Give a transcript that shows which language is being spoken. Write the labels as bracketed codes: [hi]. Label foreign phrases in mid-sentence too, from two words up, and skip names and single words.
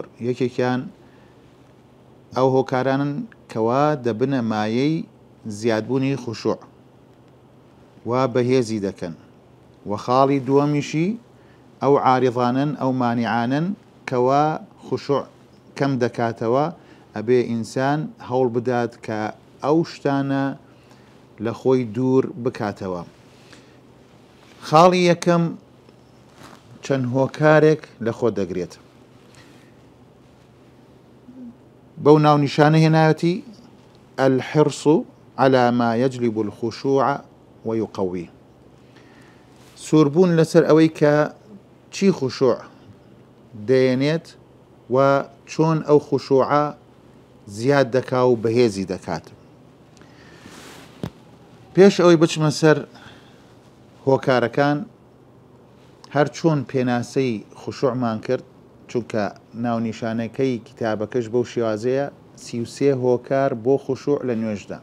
[ckb] یەکێکیان ئەو هۆکارانن کەوا دەبنە مایەی زیادبوونی خوشوع و بەهێزی دەکەن، و خاڵی دووەمیشی ئەو عارضانن ئەو مانیعانن کەوا خوشوع کەم دەکاتەوە، ئەبێ ئینسان هەوڵ بدات کە ئەو شتانە لە خۆی دوور بکاتەوە. خاڵی یەکەم چەند هۆکارێک لە خۆ دەگرێت. بەو ناونیشانە هێنایەتی [ar] الحرص على ما يجلب الخشوع ويقويه. [ckb] سوربوون لەسەر ئەوەی کە چی خوشوع دەێنێت و چۆن ئەو خوشوعە زیاد دەکا و بەهێزی دەکات. پێش ئەوەی بچمە سەر هۆکارەکان، هەر چۆن پێناسەی خوشوعمان کرد، چونکە ناونیشانەکەی کتابەکەش بەو شێوازەیە 33 هۆکار بۆ خوشوع لە نوێژدا.